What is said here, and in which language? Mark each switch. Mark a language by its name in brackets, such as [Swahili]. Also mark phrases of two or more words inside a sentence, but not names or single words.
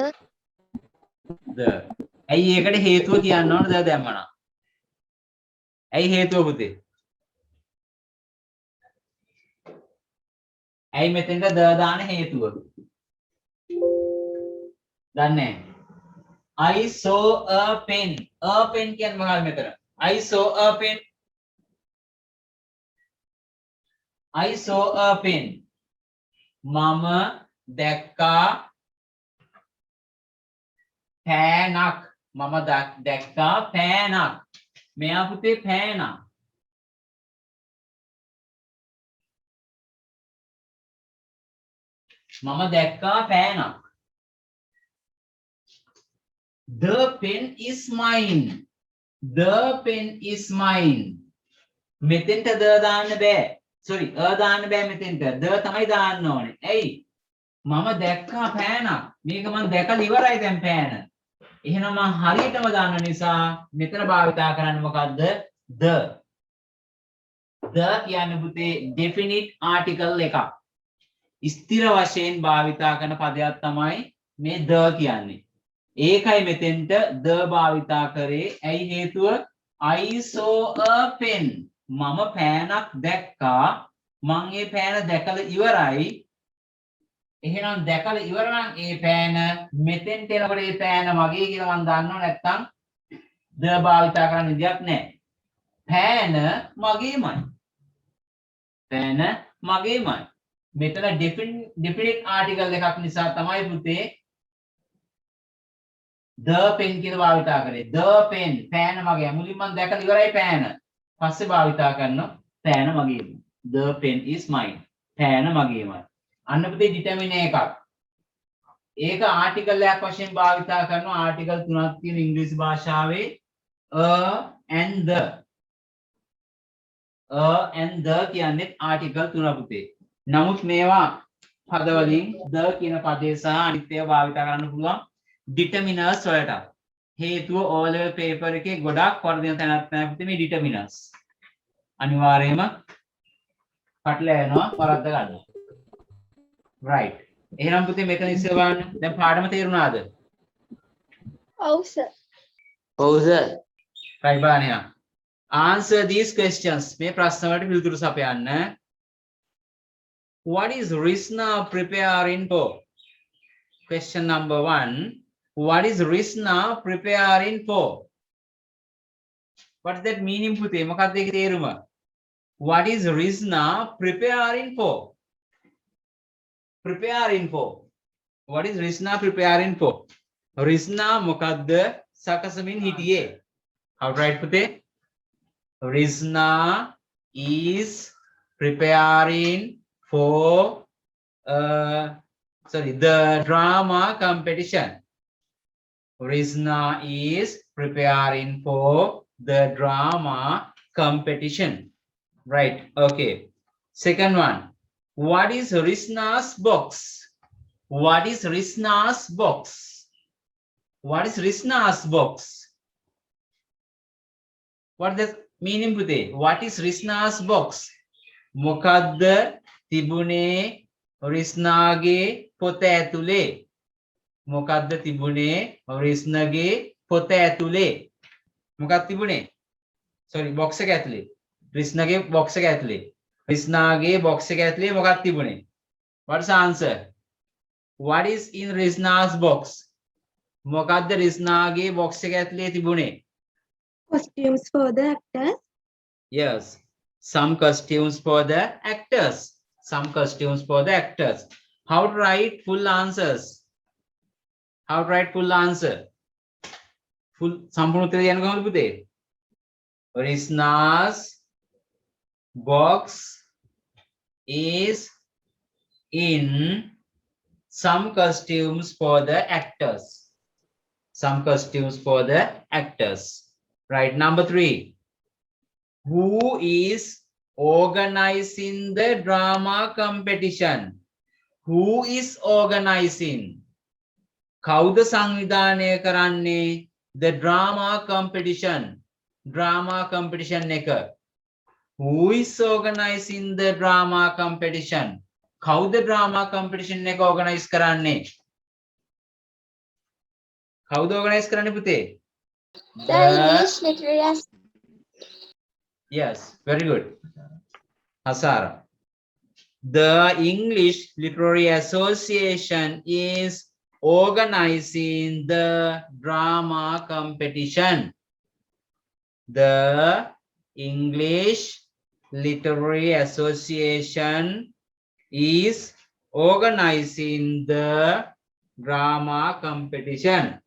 [English] the. [Sinhala] ඇයි ඒකට හේතුව කියන්න ඕන ද දැම්මනම්? ඇයි හේතුව පුතේ? ඇයි මෙතෙන්ට ද දාන හේතුව? [English] දන්නේ I saw a pen. A pen [Sinhala] කියන්නේ මොකක්ද මෙතන? [English] I saw a pen. I saw a pen. [Sinhala] මම දැක්කා පෑනක්. මම දැක්කා පෑනක්. මෙයා පුතේ පෑනක්. මම දැක්කා පෑනක්. [English] The pen is mine. The pen is mine. [Sinhala] මෙතෙන්ට ද දාන්න බෑ. sorry දාන්න බෑ මෙතෙන්ට. ද තමයි දාන්න ඕනේ. ඇයි? මම දැක්කා පෑනක්. මේක මම දැකලා ඉවරයි දැන් පෑන. එහෙනම් මම හරියටම දාන්න නිසා මෙතන භාවිතා කරන්නේ මොකද්ද? the. the කියන්නේ පුතේ [English] definite article [Sinhala] එකක්. ස්ථිර වශයෙන් භාවිතා කරන පදයක් තමයි මේ the කියන්නේ. ඒකයි මෙතෙන්ට the භාවිතා කරේ. ඇයි හේතුව? [English] I saw a pen. [Sinhala] මම පෑනක් දැක්කා. මං ඒ පෑන දැකලා ඉවරයි. එහෙනම් දැකලා ඉවර නම් ඒ පෑන මෙතෙන්ට එනකොට ඒ පෑන මගේ කියලා මම දන්නව නැත්තම් the භාවිතා කරන්න විදියක් නැහැ. පෑන මගේමයි. පෑන මගේමයි. මෙතන [English] definite article [Sinhala] එකක් නිසා තමයි පුතේ [English] the pen [Sinhala] කියලා භාවිතා කරේ. [English] the pen [Sinhala] පෑන මගේ. මුලින් මම දැකලා ඉවරයි පෑන. පස්සේ භාවිතා කරනවා පෑන මගේමයි. [English] the pen is mine. [Sinhala] පෑන මගේමයි. අන්න පුතේ determine එකක්. ඒක ආටිකල් එකක් වශයෙන් භාවිතා කරනවා. ආටිකල් තුනක් තියෙන ඉංග්‍රීසි භාෂාවේ [English] a and the. a and the [Sinhala] කියන්නේ ආටිකල් තුන පුතේ. නමුත් මේවා පද වලින් the කියන පදේ සහ අනිත් ඒවා භාවිත කරන්න පුළුවන් determiners වලට. හේතුව [English] O level paper [Sinhala] එකේ ගොඩක් වර්ධන තැනක් තමයි පුතේ මේ determiners. අනිවාර්යයෙන්ම පටලැවෙනවා වරද්ද ගන්න. right. එහෙනම් පුතේ මෙතන ඉස්සෙල් බලන්න. දැන් පාඩම තේරුණාද? ඔව් සර්. ඔව් සර්. right බලන්න. [English] answer these questions. [Sinhala] මේ ප්‍රශ්න වලට පිළිතුරු සපයන්න. [English] What is Rishna preparing for? Question number 1. What is Rishna preparing for? What is that meaning පුතේ? [Sinhala] මොකක්ද ඒකේ තේරුම? [English] What is Rishna preparing for? Preparing for. What is Rishna preparing for? [Sinhala] Rishna මොකක්ද සකසමින් හිටියේ? [English] How to write පුතේ? Rishna is preparing for the drama competition. Rishna is preparing for the drama competition. Right. Okay. Second one. What is Rishna's box? What is Rishna's box? What is Rishna's box? What does meaning today? What is Rishna's box? [Sinhala] මොකද්ද තිබුණේ රිස්නාගේ පොත ඇතුලේ? මොකද්ද තිබුණේ රිස්නාගේ පොත ඇතුලේ? මොකක්ද තිබුණේ? [English] sorry box [Sinhala] එක ඇතුලේ. රිස්නාගේ box එක ඇතුලේ. රිස්නාගේ box එක ඇතුලේ මොකක්ද තිබුණේ? [English] What is the answer? What is in Rishna's box? [Sinhala] මොකද්ද රිස්නාගේ box එක ඇතුලේ තිබුණේ? [English] Costumes for the actors. Yes. Some costumes for the actors. Some costumes for the actors. How to write full answers? How to write full answer? [Sinhala] Full සම්පූර්ණ උත්තර කියන්න කොහොමද පුතේ? [English] Rishna's box is in some costumes for the actors. Some costumes for the actors. Right. Number 3. Who is organizing the drama competition? Who is organizing? [Sinhala] කවුද සංවිධානය කරන්නේ [English] the drama competition එක who is organizing the drama competition කවුද drama competition එක organize [Sinhala] කරන්නේ කවුද [English] organize [Sinhala] කරන්නේ පුතේ [English] The English Literary yes very good Hasara the English Literary Association is organizing the drama competition the English Literary Association is organizing the drama competition